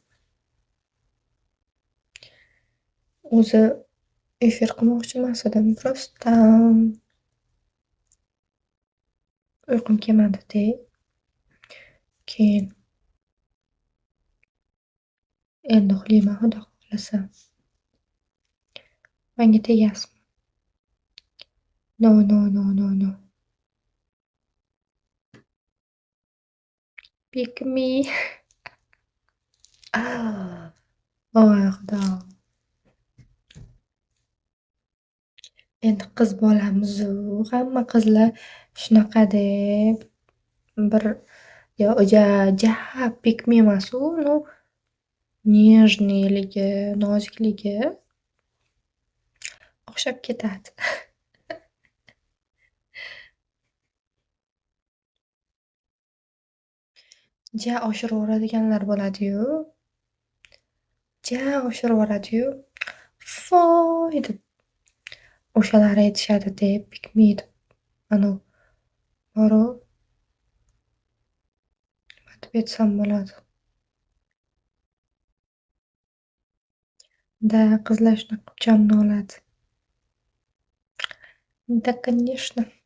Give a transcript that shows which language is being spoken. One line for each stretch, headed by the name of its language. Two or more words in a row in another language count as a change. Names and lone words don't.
Uzbek: O'zi efir qilmoqchi emas edim, просто uyqum kelmadi-da. Keyin endi uxlayman xudo xohlasa. Menga tegasizmi? No.
English: Pick me.
Uzbek: Voy xudo. Endi qiz bolamiz-u, hamma qizlar shunaqa-da. Bir ja
English: pick me
Uzbek: emas-u,
Russian: ну nежныйлigi,
Uzbek: nozikligi o'xshab ketadi. Ja oshiraveradiganlar bo'ladi-yu. Ja oshiraveradi-yu. Voy deb o'shalar aytishadi-da,
English: pick me deb.
Uzbek: Anavi boru nima deb aytsam bo'ladi? Da, qizlar shunaqa qilib jonni oladi.
Russian: Да, конечно.